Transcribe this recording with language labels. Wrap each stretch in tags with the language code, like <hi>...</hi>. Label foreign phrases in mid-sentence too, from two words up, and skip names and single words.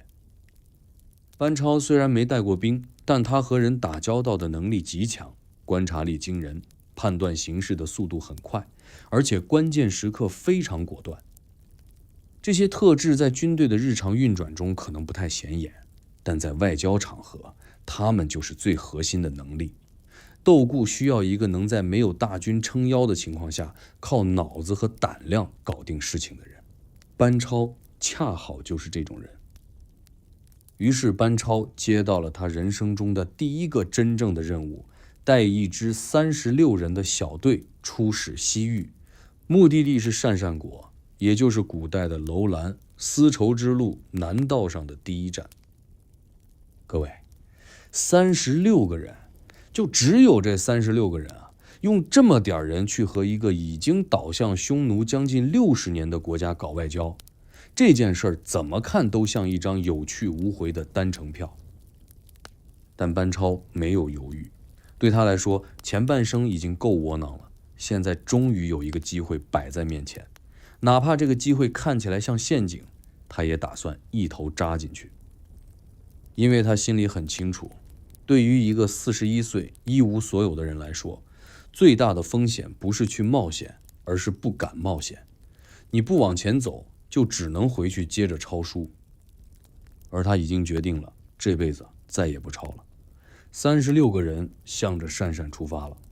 <zh>班超雖然沒帶過兵，但他和人打交道的能力極強，觀察力驚人，判斷形勢的速度很快，而且關鍵時刻非常果斷。這些特質在軍隊的日常運轉中可能不太顯眼，但在外交場合，他們就是最核心的能力。竇固需要一個能在沒有大軍撐腰的情況下，靠腦子和膽量搞定事情的人。班超恰好就是這種人。於是班超接到了他人生中的第一個真正的任務，帶一支36人的小隊出使西域，目的地是鄯善國，也就是古代的樓蘭絲綢之路南道上的第一站。各位，36個人，就只有這36个人啊，用這麼點人去和一個已經倒向匈奴將近60年的國家搞外交，這件事兒怎麼看都像一張有去無回的單程票。但班超沒有猶豫，對他來說，前半生已經夠窩囊了，現在終於有一個機會擺在面前，哪怕這個機會看起來像陷阱，他也打算一頭扎進去。因為他心裡很清楚，對於一個41歲一無所有的人來說，最大的風險不是去冒險，而是不敢冒險。你不往前走，就只能回去接着抄書。而他已經決定了，這輩子再也不抄了。 36個人向着鄯善出發了。</zh>